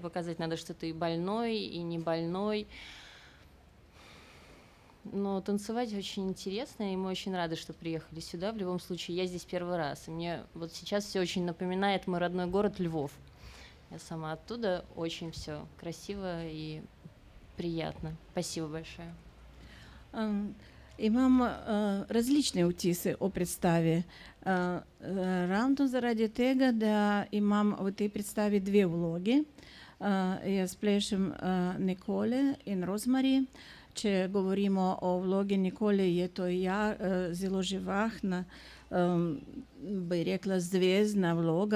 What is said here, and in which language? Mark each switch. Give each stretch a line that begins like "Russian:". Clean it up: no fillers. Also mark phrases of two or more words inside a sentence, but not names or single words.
Russian: Показать надо, что ты и больной, и не больной. Но танцевать очень интересно, и мы очень рады, что приехали сюда. В любом случае, я здесь первый раз. И мне вот сейчас все очень напоминает мой родной город Львов. Я сама оттуда, очень все красиво и приятно. Спасибо большое.
Slovenian: Imam različne vtise o predstavi. Ravno zaradi tega, da imam v tej predstavi dve vlogi. Jaz plešem Nikole in Rozmari. Če govorimo o vlogi Nikole, je to zelo živahna, bi rekla zvezdna vloga.